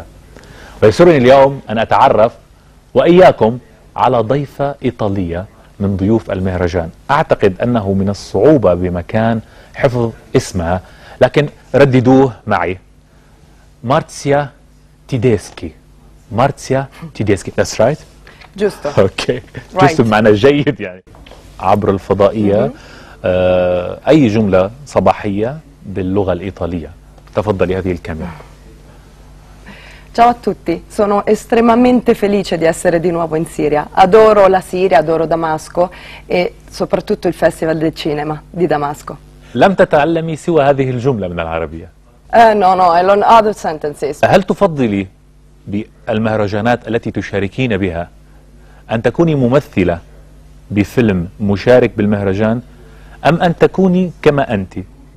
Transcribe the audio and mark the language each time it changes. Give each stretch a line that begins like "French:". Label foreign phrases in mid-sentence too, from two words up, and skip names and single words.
Arabic: ويسرني اليوم أن أتعرف وإياكم على ضيفة إيطالية من ضيوف المهرجان. أعتقد أنه من الصعوبة بمكان حفظ اسمها، لكن رددوه معي. مارتسيا تيديسكي. مارتسيا تيديسكي.
English: That's right؟
Italian: جوستو.
Arabic: اوكي. جوستو بمعنى جيد يعني. عبر الفضائية أي جملة صباحية باللغة الإيطالية. تفضلي، هذه الكاميرا.
Italian: Ciao a tutti, sono estremamente felice di essere di nuovo in Siria. Adoro la Siria, adoro Damasco e soprattutto il Festival del Cinema di Damasco.
Arabic: لم تتعلمي سوى هذه الجملة من العربية؟
English: No, I learn other sentences.
Arabic: هل تفضلي بالمهرجانات التي تشاركين بها أن تكوني ممثلة بفيلم مشارك بالمهرجان، أم أن تكوني كما أنت